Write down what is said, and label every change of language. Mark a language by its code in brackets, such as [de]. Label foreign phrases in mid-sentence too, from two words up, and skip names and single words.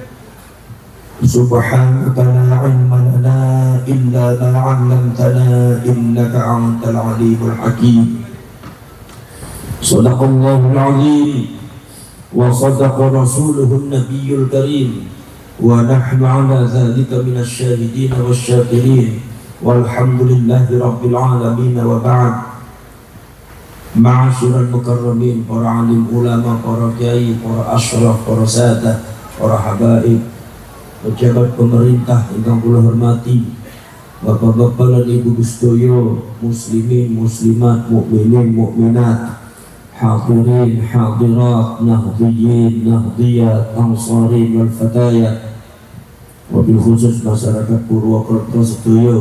[ar] سبحانك لا علم لنا إلا ما علمتنا إنك أنت العليم الحكيم. صدق الله العظيم وصدق رسوله النبي الكريم. ونحن على ذلك من الشاهدين والشاكرين. والحمد لله رب العالمين. وبعد. Ma'asyiral mukarramin, [jv] para alim ulama, para kiai, para asyraf, para sadah, para habaib, pejabat pemerintah ingkang kula hormati, bapak-bapak lan ibu sedaya, muslimin, muslimat, mukminin, mukminat, hadirin, hadirat, nahdhiyin, nahdhiyat, ansarin wal fatayat, [ar] wabil khusus [jv] masyarakat Purwokerto sedaya.